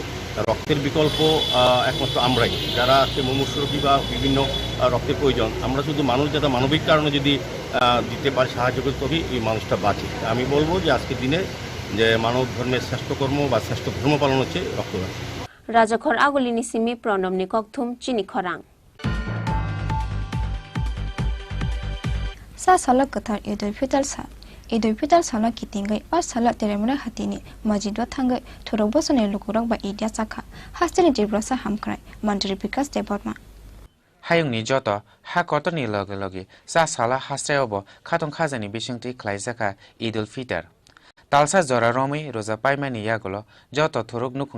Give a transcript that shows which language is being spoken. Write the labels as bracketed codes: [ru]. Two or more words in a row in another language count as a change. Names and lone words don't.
[bn] রক্তের বিকল্প একমাত্র আমরাই, যারা আজকে মুমূর্ষু রোগী বা বিভিন্ন রক্তের প্রয়োজন, আমরা শুধু মানুষ যাতে মানবিক কারণে যদি দিতে পারি, সাহায্য করতে তবেই এই মানুষটা বাঁচে। আমি বলবো যে আজকের দিনে যে মানব ধর্মের শ্রেষ্ঠ কর্ম বা শ্রেষ্ঠ ধর্ম পালন হচ্ছে রক্তদান। [trp] রাজাখর আগলিনি সিমি প্রণবনি ককথুম চিনি খরাং सा सालक कथार ईद उल फितर साल ईद उल फितर साला कितिंगै और साला तेरेमुरा हातिनि मस्जिद थांगै थुरक बसने लुकुरक बा इडिया साखा हास्तिनि टिब्रसा हामख्राय मन्त्री विकास देबर्मा हायुंनि जत हा कतनि लगे लगे सा साला हास्रायावबो खाथं खाजानि बिसंथि ख्लाइजाखा ईद उल फितर तालसा जरा रमै रोजा पाइमानि यागलो जत थुरुक नुखुंनि